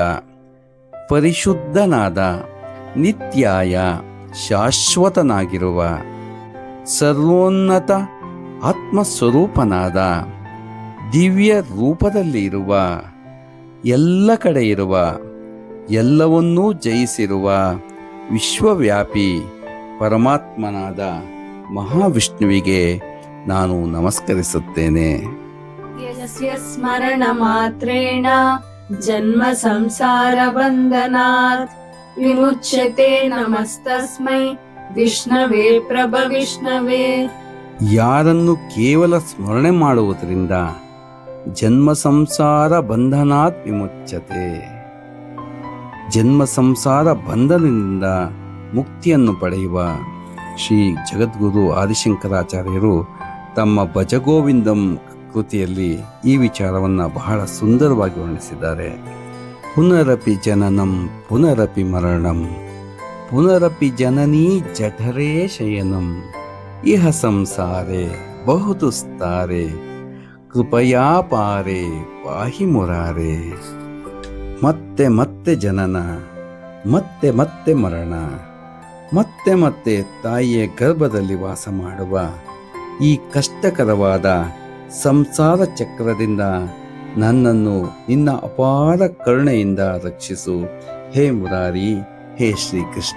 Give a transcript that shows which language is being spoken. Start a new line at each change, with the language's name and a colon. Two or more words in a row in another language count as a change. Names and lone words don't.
Kannada: ಪರಿಶುದ್ಧನಾದ, ನಿತ್ಯಾಯ ಶಾಶ್ವತನಾಗಿರುವ, ಸರ್ವೋನ್ನತ ಆತ್ಮಸ್ವರೂಪನಾದ, ದಿವ್ಯ ರೂಪದಲ್ಲಿ ಇರುವ, ಎಲ್ಲ ಕಡೆ ಇರುವ, ಎಲ್ಲವನ್ನೂ ಜಯಿಸಿರುವ ವಿಶ್ವವ್ಯಾಪಿ ಪರಮಾತ್ಮನಾದ ಮಹಾವಿಷ್ಣುವಿಗೆ ನಾನು ನಮಸ್ಕರಿಸುತ್ತೇನೆ.
Sanskrit: ಯಸ್ಯ ಸ್ಮರಣ ಮಾತ್ರೇಣ ಜನ್ಮ ಸಂಸಾರ ಬಂಧನಾತ್ ವಿಮುಚ್ಯತೆ ನಮಸ್ತಸ್ಮೈ ವಿಷ್ಣವೇ ಪ್ರಭ ವಿಷ್ಣವೇ.
Kannada: ಯಾರನ್ನು ಕೇವಲ ಸ್ಮರಣೆ ಮಾಡುವುದರಿಂದ
Sanskrit: ಜನ್ಮ ಸಂಸಾರ ಬಂಧನಾತ್ ವಿಮುಚ್ಯತೆ,
Kannada: ಜನ್ಮ ಸಂಸಾರ ಬಂಧನದಿಂದ ಮುಕ್ತಿಯನ್ನು ಪಡೆಯುವ ಶ್ರೀ ಜಗದ್ಗುರು ಆದಿಶಂಕರಾಚಾರ್ಯರು ತಮ್ಮ ಭಜಗೋವಿಂದಂ ಕೃತಿಯಲ್ಲಿ ಈ ವಿಚಾರವನ್ನು ಬಹಳ ಸುಂದರವಾಗಿ ವರ್ಣಿಸಿದ್ದಾರೆ.
Sanskrit: ಪುನರಪಿ ಜನನಂ ಪುನರಪಿ ಮರಣಂ ಪುನರಪಿ ಜನನೀ ಜಠರೇ ಶಯನಂ ಇಹ ಸಂಸಾರೆ ಬಹುದುಸ್ತಾರೆ ಕೃಪಯಾ ಪಾರೆ ಪಾಹಿ ಮುರಾರೆ.
Kannada: ಮತ್ತೆ ಮತ್ತೆ ಜನನ, ಮತ್ತೆ ಮತ್ತೆ ಮರಣ, ಮತ್ತೆ ಮತ್ತೆ ತಾಯಿಯ ಗರ್ಭದಲ್ಲಿ ವಾಸ ಮಾಡುವ ಈ ಕಷ್ಟಕರವಾದ ಸಂಸಾರ ಚಕ್ರದಿಂದ ನನ್ನನ್ನು ನಿನ್ನ ಅಪಾರ ಕರುಣೆಯಿಂದ ರಕ್ಷಿಸು ಹೇ ಮುರಾರಿ, ಹೇ ಶ್ರೀಕೃಷ್ಣ.